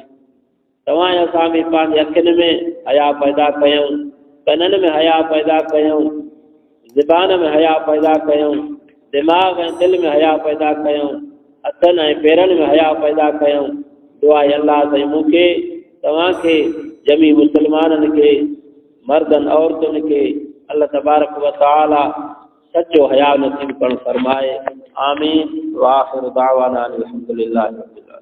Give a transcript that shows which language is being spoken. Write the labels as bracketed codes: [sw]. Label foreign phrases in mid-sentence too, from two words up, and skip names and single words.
[sd] तव्हां असां बि पंहिंजे अखियुनि में हया पैदा कयूं, कननि में हया पैदा कयूं, ज़बान में हया पैदा कयूं, दिमाग़ ऐं दिलि में हया पैदा कयूं, हथनि ऐं पेरनि में हया पैदा कयूं। दुआ आहे अल्लाह साईं मूंखे तव्हांखे जमी मुस्लमाननि खे मर्दनि औरतुनि खे [ar] الله تبارك وتعالى [sd] सचो हया नसीब करणु फरमाए। आमीन। [ar] وآخر دعوانا أن الحمد لله رب العالمين.